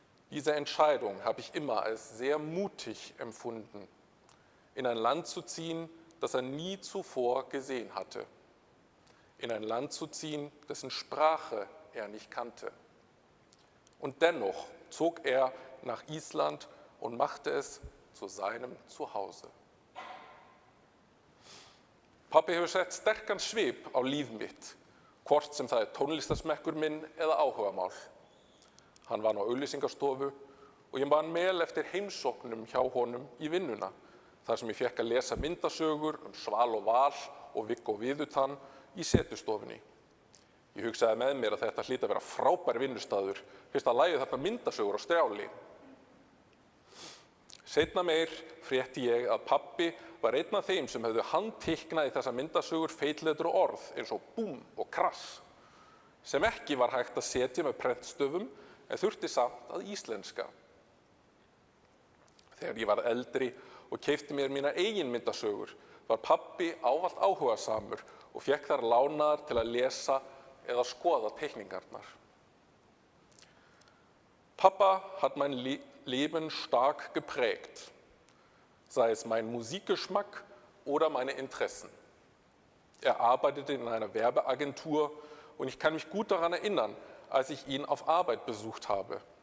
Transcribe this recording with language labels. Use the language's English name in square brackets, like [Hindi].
[German] Diese Entscheidung habe ich immer als sehr mutig empfunden, in ein Land zu ziehen, das er nie zuvor gesehen hatte, in ein Land zu ziehen, dessen Sprache er nicht kannte. Und dennoch zog er nach Island und machte es zu seinem Zuhause. [Icelandic] Pabbi hefur sett sterkan svip á líf mitt, hvort sem það tónlistarsmekkur minn eða áhugamál. Hann var á auglýsingastofu og ég man vel eftir heimsóknum hjá honum í vinnuna, þar sem ég fékk að lesa myndasögur Sval og Val og Viggo Viðutann í setustofunni. Ég hugsaði með mér að þetta hlyti að vera frábær vinnustaður, fyrst að lagið þarna myndasögur á strjáli. Seinna meir frétti ég að pabbi var einn af þeim sem hefðu handteiknað í þessa myndasögur feitletur og orð eins og búm og krass, sem ekki var hægt að setja með prentstöfum en þurfti samt að íslenska. Þegar ég var eldri og keypti mér mína eigin myndasögur var pabbi ávallt áhugasamur og fékk þar lánaðar til að lesa eða skoða teikningarnar. [German] Papa hat mein Leben stark geprägt, sei es mein Musikgeschmack oder meine Interessen. Er arbeitete in einer Werbeagentur und ich kann mich gut daran erinnern, als ich ihn auf Arbeit besucht habe.